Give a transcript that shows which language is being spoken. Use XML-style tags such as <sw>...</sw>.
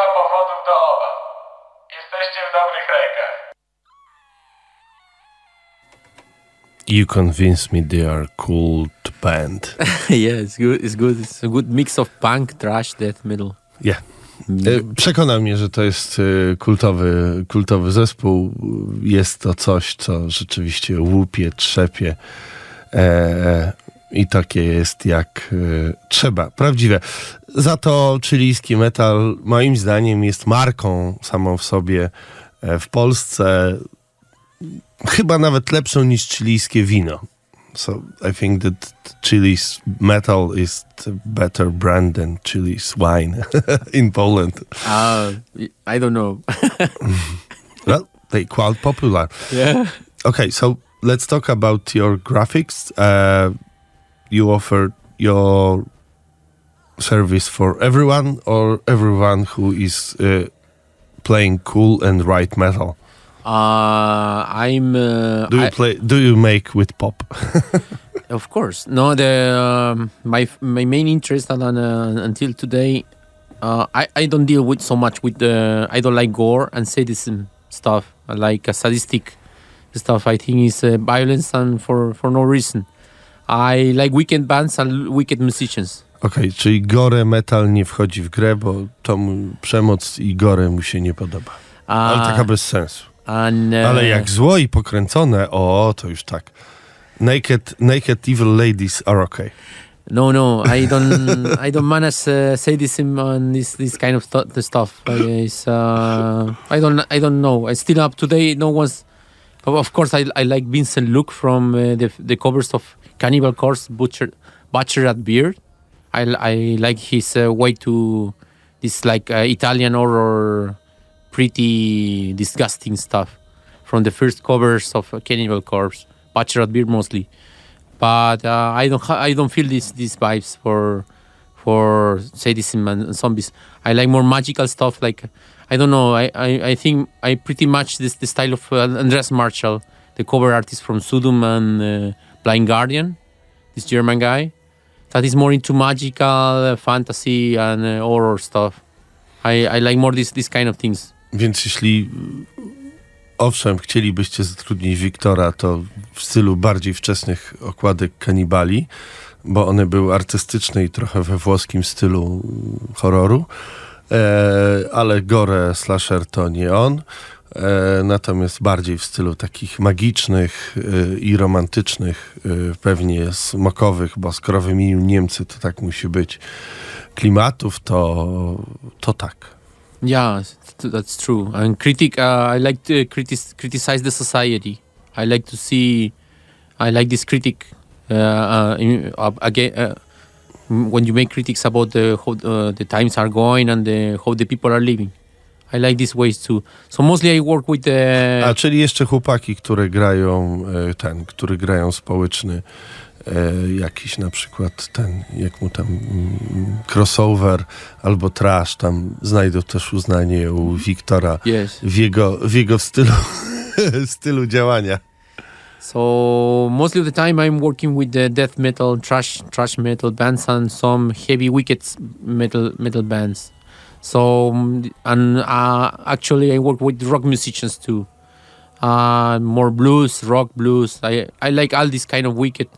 <pl>jesteście w dobrych rękach.</pl> <en>You convince me they are cool band. Yeah, it's good. It's good. It's a good mix of punk, thrash, death metal. Yeah.</en> <pl>Przekonał mnie, że to jest kultowy zespół. Jest to coś, co rzeczywiście łupie, trzepie i takie jest jak trzeba. Prawdziwe. Za to chilijski metal moim zdaniem jest marką samą w sobie w Polsce. Chyba nawet lepszą niż chilijskie wino.</pl> <en>So I think that Chile's metal is a better brand than Chile's wine in Poland. I don't know. Well, they quite popular. Yeah. Okay, so let's talk about your graphics. You offer your service for everyone or everyone who is playing cool and right metal? Do you make with pop? Of course. No, my main interest until today, I don't deal with so much with I don't like gore and sadism stuff. I like sadistic stuff. I think it's violence and for no reason. I like wicked bands and wicked musicians.</en> <pl>Okej, czyli gore metal nie wchodzi w grę, bo to przemoc i gore mu się nie podoba. Ale taka bez sensu. Ale jak zło i pokręcone, to już tak.</pl> <en>Naked evil ladies are okay. No, I don't manage sadism and this kind of stuff. I don't know. I still up today. No one's. Of course, I like Vincent Luke from the covers of Cannibal Corpse, Butcher at Beard. I like his way to this like Italian horror, pretty disgusting stuff from the first covers of Cannibal Corpse, Butcher at Beard mostly. But I don't feel these vibes for sadism and zombies. I like more magical stuff. Like I don't know. I think I pretty much the style of Andreas Marschall, the cover artist from Sodom and Blind Guardian, this German guy. That is more into magical fantasy and horror stuff. I like more this kind of things.</en> <pl>Więc jeśli owszem, chcielibyście zatrudnić Wiktora, to w stylu bardziej wczesnych okładek Kanibali, bo one były artystyczne i trochę we włoskim stylu horroru, ale gore slasher to nie on, natomiast bardziej w stylu takich magicznych i romantycznych, pewnie smokowych, bo skoro wymienił Niemcy, to tak musi być, klimatów, to tak.</pl> <en>Yeah, that's true. And I like to criticize the society. I like this critic again. When you make critics about how the times are going and how the people are living. I like these ways too. So mostly I work with the...</en> <pl>czyli jeszcze chłopaki, które grają społeczny, jakiś na przykład jak mu tam crossover albo trash, tam znajdą też uznanie u Wiktora w jego stylu działania.</pl> <en>So mostly of the time I'm working with the death metal, trash metal bands and some heavy wicked metal bands. So and actually I work with rock musicians too. More blues, rock blues. I like all this kind of wicked.</en>